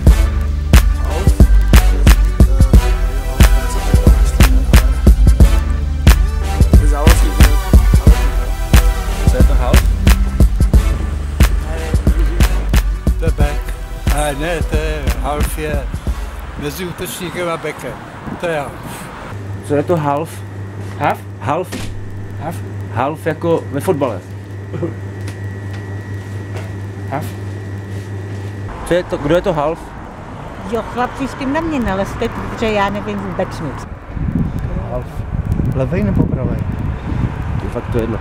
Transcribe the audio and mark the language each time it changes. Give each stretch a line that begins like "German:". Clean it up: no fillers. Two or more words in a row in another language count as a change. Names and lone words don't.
Czech: Co je to half? To je back. Ale ne, to je half je mezi útočníkem a backem. To je half. Co je to half? Half? Half? Half? Half jako ve fotbale. Half? Co je to, kdo je to half? Jo, chlapci, s tím na mě nelezte, protože já nevím vůbec nic. Half. Levej nebo pravej? To je fakt to jedno.